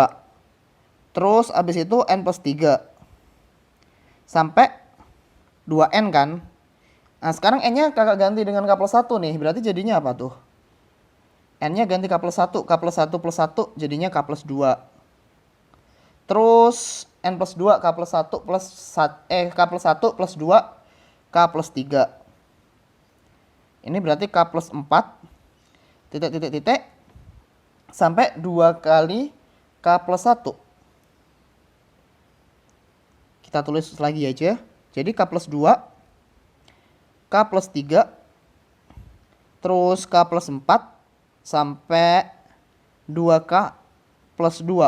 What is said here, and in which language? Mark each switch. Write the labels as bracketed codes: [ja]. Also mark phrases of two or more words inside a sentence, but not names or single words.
[id] Terus abis itu N plus 3. Sampai 2N kan. Nah, sekarang N-nya kakak ganti dengan K plus 1 nih. Berarti jadinya apa tuh? N-nya ganti K plus 1. K plus 1 plus 1 jadinya K plus 2. Terus N plus 2 K plus 1 plus K plus 1 plus 2 K plus 3. Ini berarti K plus 4 titik sampai 2 kali K plus 1. Kita tulis lagi aja. Jadi K plus 2, K plus 3, terus K plus 4 sampai 2K plus 2.